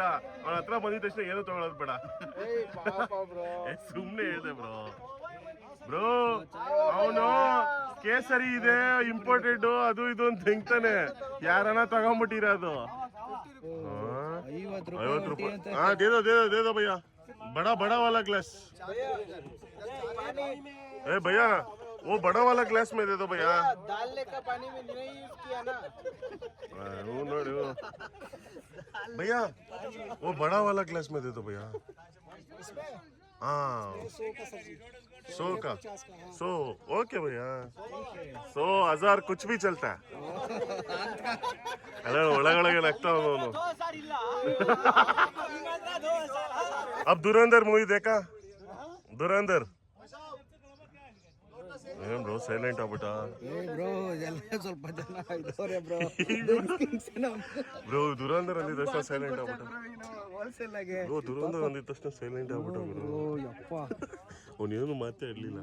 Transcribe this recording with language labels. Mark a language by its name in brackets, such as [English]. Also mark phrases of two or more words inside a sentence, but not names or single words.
[Kannada] ಅವನ ಹತ್ರ ಬಂದಿದ ತಕ್ಷಣ ಏನು ತಗೊಳೋದು ಬೇಡ. ಸುಮ್ನೆ ಹೇಳಿದೆ ಬ್ರೋ. ಅವನು ಕೇಸರಿ ಇದೆ ಇಂಪೋರ್ಟೆಡ್ ಅದು ಇದು ಅಂತ ತಿಂತಾನೆ. ಯಾರನ್ನ ತಗೊಂಡ್ಬಿಟ್ಟಿರೋದು. 50 ರೂಪಾಯಿ. [Hindi] हाँ दे दो भैया. बड़ा वाला ग्लास. ए भैया वो बड़ा वाला ग्लास में दे दो भैया. दाल लेकर पानी में नहीं यूज किया ना. वो नोड़ी वो भैया वो बड़ा वाला ग्लास में दे दो भैया. हाँ 100 का 100. ओके भैया 100 1000 कुछ भी चलता है. [Kannada] अरे ಒಳಗೊಳಗೆ ನಗ್ತಾ ಅವನು. [Hindi] अब धुरंधर मूवी देखा? [Kannada] धुरंधर ಏನ್ ಬ್ರೋ ಸೈಲೆಂಟ್ ಆಗ್ಬಿಟ್ಟ. ಬ್ರೋ ದುರಂಧರ್ ಅಂದಿದ ತಕ್ಷಣ ಸೈಲೆಂಟ್ ಆಗ್ಬಿಟ್ಟ. ದುರಂಧರ್ ಅಂದಿದ ತಕ್ಷಣ ಸೈಲೆಂಟ್ ಆಗ್ಬಿಟ್ಟ ಗುರು. ಅವನೇನು ಮಾತೇ ಇರ್ಲಿಲ್ಲ.